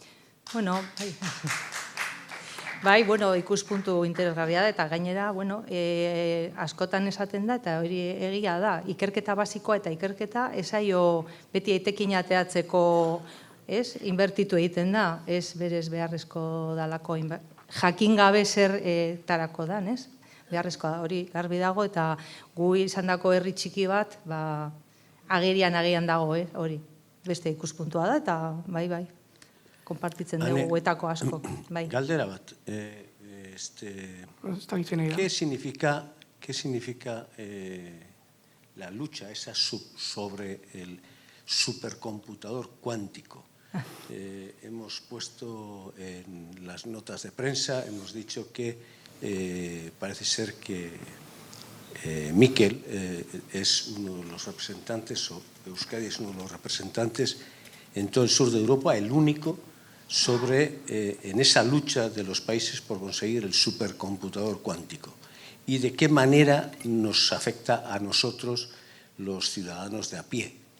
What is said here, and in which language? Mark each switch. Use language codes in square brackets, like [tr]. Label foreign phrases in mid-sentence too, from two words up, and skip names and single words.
[eu] Bai, ikuspuntu interesgarria da eta gainera, askotan esaten da eta hori egia da, ikerketa basikoa eta ikerketa esaio beti etekin ateatzeko, inbertitu egiten da, ez berez beharrezko dalako, jakin gabe zer tarako dan, ez? Beharrezkoa da, hori garbi dago eta gu izandako herri txiki bat, agerian dago, hori, beste ikuspuntua da eta bai. Konpartitzen dugu guetako asko. Galdera bat, [es] ¿qué significa la lucha esa sobre el supercomputador cuántico? Hemos puesto en las notas de prensa, hemos dicho que parece ser que Mikel es uno de los representantes, o Euskadi es uno de los representantes en todo el sur de Europa, el único en esa lucha de los países por conseguir el supercomputador cuántico y de qué manera nos afecta a nosotros los ciudadanos de a pie.